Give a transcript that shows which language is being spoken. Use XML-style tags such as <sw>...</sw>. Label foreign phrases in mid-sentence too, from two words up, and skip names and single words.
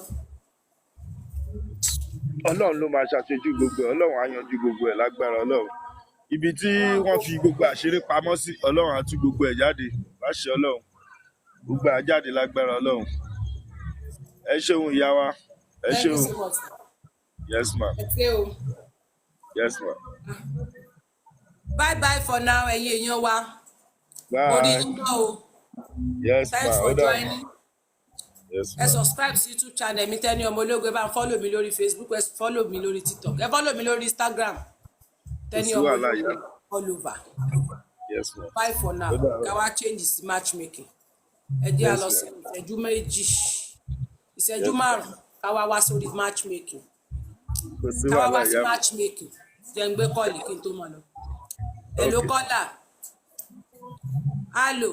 <yo>Ọlọ́run ló máa ṣàṣojú gbogbo ẹ̀ Ọlọ́run á yanjú gbogbo ẹ̀ lágbára Ọlọ́run ibi tí wọ́n fi gbogbo àṣírí pamọ́ sí Ọlọ́run á tú gbogbo ẹ̀ jáde láṣẹ Ọlọ́run gbogbo ẹ̀ á jáde lágbára Ọlọ́run ẹ ṣeun ìyá wa ẹ</yo> <en>Thank you</en> <yo>ṣeun</yo> <en>so much. yes ma</en> <yo>ẹ ṣé o.</yo> <en>yes ma Bye bye for now</en> <yo>ẹ̀yin èèyàn wa orí</yo> <en>bye</en> <yo>yín náà o</yo> <en>yes ma thanks</en> <yo>ó</yo> <en>for</en> <yo>dà</yo> <en>joining. yes</en> <yo>Ẹ ma subscribe sí YouTube channel mi Tenny Ọmọ Ológo ẹ bá ń follow mi lórí Facebook ẹ follow mi lórí TikTok ẹ follow mi lórí Instagram Tenny sí Ọmọ wàhálà Ológo ìyá</yo> <en>all over. yes ma Bye for now</en> <yo>ó dà ká wá change sí matchmaking ẹ jẹ́ a</yo> <en>yes</en> <yo>lọ ma sí ìṣẹ́jú méjì ìṣẹ́jú</yo> <en>yes ma</en> <yo>márùn-ún ká wá wá sórí matchmaking kò sí ká wá wàhálà wá sí ìyá mi matchmaking jẹ́ ń gbé kọ́ọ̀lì kí n tó máa lọ.</yo> <en>Hello okay</en> <yo>kọ́là hello</yo>